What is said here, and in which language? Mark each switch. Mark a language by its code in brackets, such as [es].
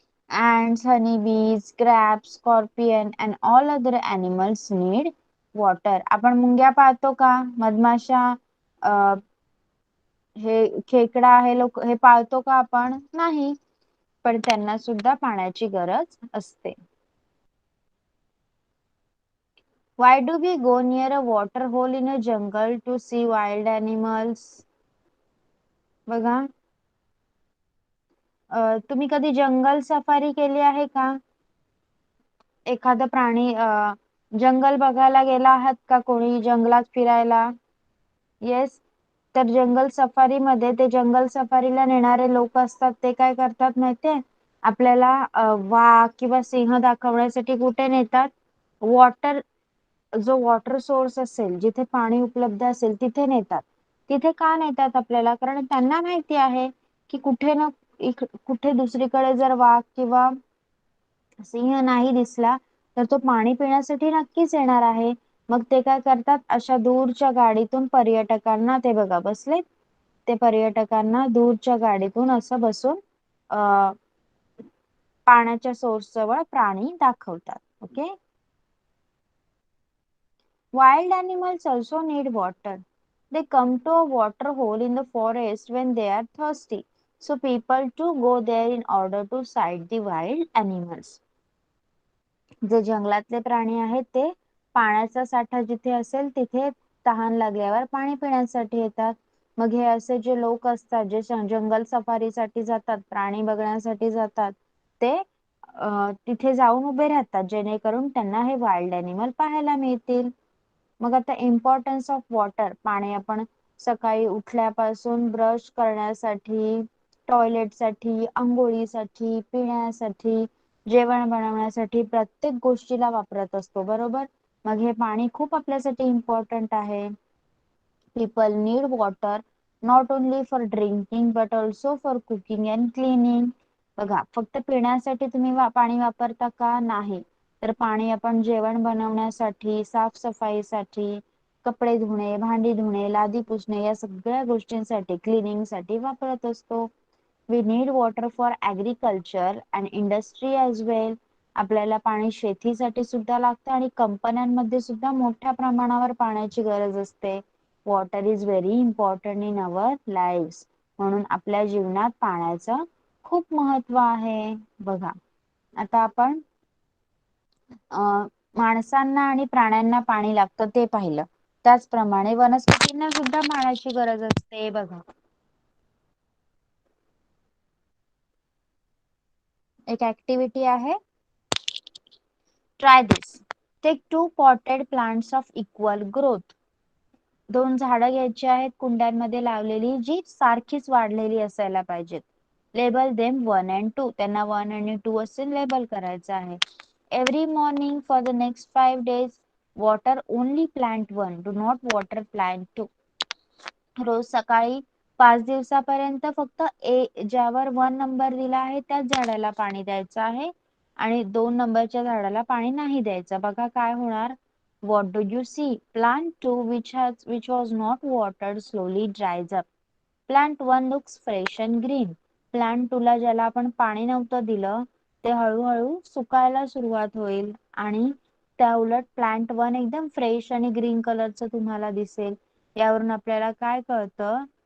[en] Ants, honeybees, crabs, scorpion and all other animals need water. [mr] आपण मुंग्या पाळतो का? मधमाशा, हे खेकडा हे पाळतो का आपण? नाही, पण त्यांना सुद्धा पाण्याची गरज असते. [en] Why do we go near a water hole in a jungle to see wild animals? [mr] बघा, तुम्ही कधी जंगल सफारी केली आहे का? एखादा प्राणी जंगल बघायला गेला आहात का? कोणी जंगलात फिरायला? येस. तर जंगल सफारी मध्ये ते जंगल सफारीला नेणारे लोक असतात ते काय करतात माहितीये? आपल्याला वाघ किंवा सिंह दाखवण्यासाठी कुठे नेतात? वॉटर सोर्स असेल, जिथे पाणी उपलब्ध असेल तिथे नेतात. तिथे का नेतात आपल्याला? कारण त्यांना माहिती आहे की कुठे दुसरीकडे जर वाघ किंवा सिंह नाही दिसला तर तो पाणी पिण्यासाठी नक्कीच येणार आहे. मग ते काय करतात, अशा दूरच्या गाडीतून पर्यटकांना, ते बघा बसलेत, ते पर्यटकांना दूरच्या गाडीतून असं बसून पाण्याच्या सोर्स जवळ प्राणी दाखवतात. Okay. [en] Wild animals also need water. They come to a water hole in the forest when they are thirsty. So people too go there in order to sight the wild animals. [mr] जे जंगलातले प्राणी आहेत ते पाण्याचा साठा जिथे असेल तिथे तहान लागल्यावर पाणी पिण्यासाठी येतात. मग हे असे जे लोक असतात जे जंगल सफारीसाठी जातात, प्राणी बघण्यासाठी जातात, ते तिथे जाऊन उभे राहतात जेणेकरून त्यांना हे वाईल्ड अॅनिमल पाहायला मिळतील. मग आता इम्पॉर्टन्स ऑफ वॉटर. पाणी आपण सकाळी उठल्यापासून ब्रश करण्यासाठी, टॉयलेटसाठी, आंघोळीसाठी, पिण्यासाठी, जेवण बनवण्यासाठी प्रत्येक गोष्टीला वापरत असतो, बरोबर? मग हे पाणी खूप आपल्यासाठी इम्पॉर्टंट आहे. [en] People need water not only for drinking but also for cooking and cleaning. [mr] बघा, फक्त पिण्यासाठी तुम्ही पाणी वापरता का? नाही. तर पाणी आपण जेवण बनवण्यासाठी, साफसफाईसाठी, कपडे धुणे, भांडी धुणे, लादी पुसणे या सगळ्या गोष्टींसाठी, क्लिनिंग साठी वापरत असतो. [en] We need water for agriculture and industry as well. [mr] आपल्याला पाणी शेतीसाठी सुद्धा लागतं आणि कंपन्यांमध्ये सुद्धा मोठ्या प्रमाणावर पाण्याची गरज असते. [en] Water is very important in our live. [mr] म्हणून आपल्या जीवनात पाण्याचं खूप महत्व आहे. बघा, आता आपण माणसांना आणि प्राण्यांना पाणी लागतं ते पाहिलं. त्याचप्रमाणे वनस्पतींना सुद्धा पाण्याची गरज असते. बघा, एक ऍक्टिव्हिटी आहे. [en] Try this. Take 2 potted plants of equal growth. [mr] 2 झाडं घ्यायची आहेत कुंड्यांमध्ये लावलेली, जी सारखीच वाढलेली असायला पाहिजेत. [en] Label them 1 and 2. [mr] त्यांना 1 आणि 2 असे लेबल करायचं आहे. [en] Every morning for the next 5 days water only plant 1. Do not water plant 2. [mr] रोज सकाळी 5 दिवसापर्यंत फक्त ज्यावर 1 नंबर दिला आहे त्याच झाडाला पाणी द्यायचं आहे आणि 2 नंबरच्या झाडाला पाणी नाही द्यायचं. बघा काय होणार. [en] What do you see? Plant 2 which was not watered slowly dries up. Plant 1 looks fresh and green. [mr] Plant 2 ला ज्याला आपण पाणी नव्हतं दिलं ते हळूहळू सुकायला सुरुवात होईल आणि त्या उलट प्लांट 1 एकदम फ्रेश आणि ग्रीन कलरचं तुम्हाला दिसेल. यावरून आपल्याला काय कळतं?